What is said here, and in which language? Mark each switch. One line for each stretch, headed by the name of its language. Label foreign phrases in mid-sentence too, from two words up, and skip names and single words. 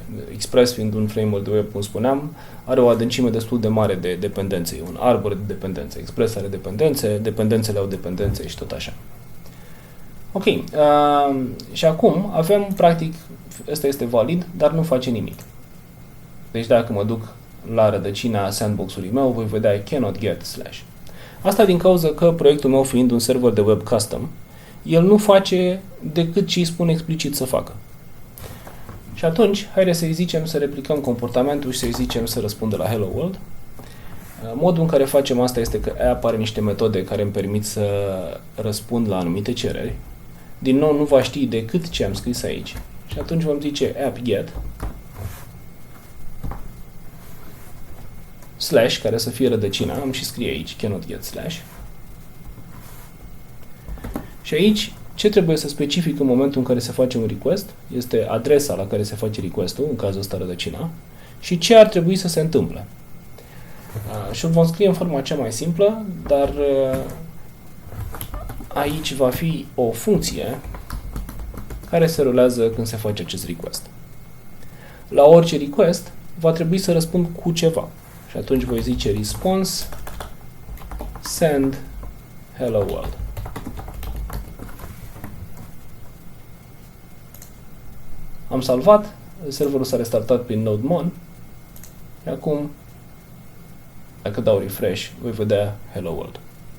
Romanian: Express, fiind un framework de web, cum spuneam, are o adâncime destul de mare de dependențe, e un arbore de dependențe. Express are dependențe, dependențele au dependențe și tot așa. Ok, și acum avem, practic, ăsta este valid, dar nu face nimic. Deci dacă mă duc la rădăcina sandbox-ului meu, voi vedea
English: I cannot get
Romanian: / Asta din cauza că proiectul meu, fiind un server de web custom, el nu face decât ce îi spune explicit să facă. Și atunci, haideți să-i zicem să replicăm comportamentul și să-i zicem să răspundă la
English: Hello World.
Romanian: Modul în care facem asta este că app are niște metode care îmi permit să răspund la anumite cereri. Din nou, nu va ști decât ce am scris aici. Și atunci vom zice
English: app get
Romanian: / care să fie rădăcina, am și scrie aici,
English: cannot get /.
Romanian: Și aici, ce trebuie să specific în momentul în care se face un request, este adresa la care se face request-ul, în cazul ăsta rădăcina, și ce ar trebui să se întâmple. Și vom scrie în forma cea mai simplă, dar aici va fi o funcție care se rulează când se face acest request. La orice request, va trebui să răspund cu ceva. Și atunci voi zice
English: response send hello world.
Romanian: Am salvat, serverul s-a restartat prin node mon și acum, dacă dau refresh, voi vedea
English: hello world.